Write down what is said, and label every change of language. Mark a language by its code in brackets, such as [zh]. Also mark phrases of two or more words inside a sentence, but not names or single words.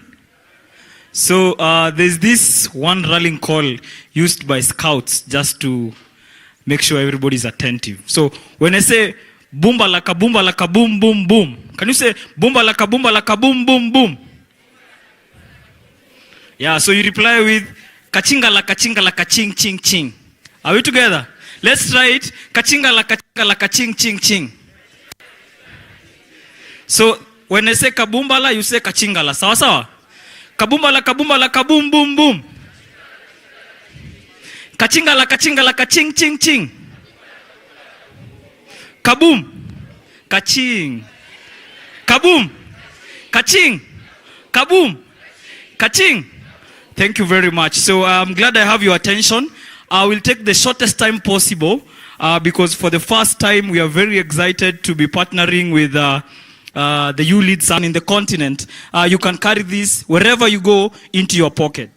[en] So there's this one rallying call used by scouts just to make sure everybody's attentive. So when I say boomba laka boom boom boom, can you say boomba laka boom boom boom? Yeah, so you reply with kachinga laka ching ching ching. Are we together? Let's try it. Kachinga laka ching ching ching. So when I say kabumbala, you say kachingala. [sw] Sawa sawa? Kabumbala kaboom boom boom. Kachingala kaching ching ching. Kaboom. Kaching. Kaboom. Kaching. Kaboom. Kaching. [en] Thank you very much. So I'm glad I have your attention. I will take the shortest time possible because for the first time we are very excited to be partnering with the YouLead Summit in the continent. You can carry this wherever you go into your pocket.